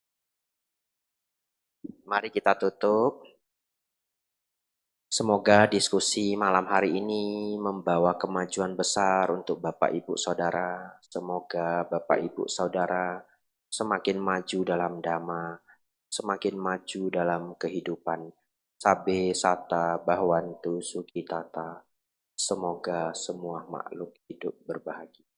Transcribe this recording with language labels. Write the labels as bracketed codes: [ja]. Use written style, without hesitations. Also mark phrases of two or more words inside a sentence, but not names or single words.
[id] Mari kita tutup. Semoga diskusi malam hari ini membawa kemajuan besar untuk Bapak Ibu Saudara. Semoga Bapak Ibu Saudara semakin maju dalam dhamma, semakin maju dalam kehidupan. [pi] Sabe sata bahwantu sukitata. [id] Semoga semua makhluk hidup berbahagia.